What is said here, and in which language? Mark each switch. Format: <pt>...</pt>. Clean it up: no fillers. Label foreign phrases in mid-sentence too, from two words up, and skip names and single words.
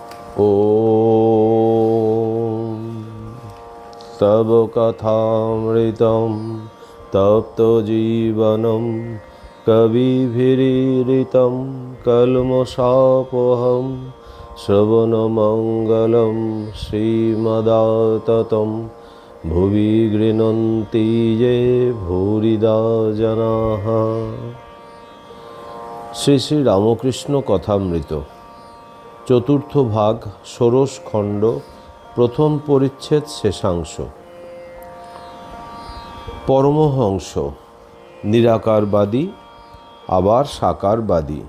<sa>ॐ तव कथामृतं तप्तजीवनं कविभिरीडितं कल्मषापहं श्रवणमङ्गलं श्रीमदाततं भुवि गृह्णन्ति ये भूरिदा जनाः।</sa> <bn>শ্রী শ্রী রামকৃষ্ণ কথামৃত চতুর্থ ভাগ ষোড়শ খণ্ড প্রথম পরিচ্ছেদ শেষাংশ। পরমহংস নিরাকারবাদী আবার সাকারবাদী।</bn>